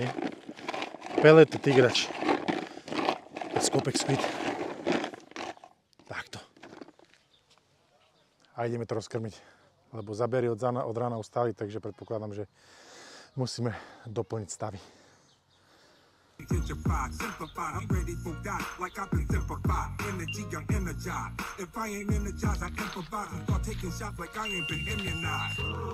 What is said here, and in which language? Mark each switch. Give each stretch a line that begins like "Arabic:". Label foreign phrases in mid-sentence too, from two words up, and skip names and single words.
Slovak: Pelet tigrač z Kopek Squid. Takto. A ideme to rozkrmiť, lebo zabery od rána ustali, takže predpokladám, že musíme doplniť stavy.
English: Gentrified, simplified, I'm ready for that, like I've been simplified. Energy, I'm energized. If I ain't energized, I improvise and start taking shots like I ain't been immunized.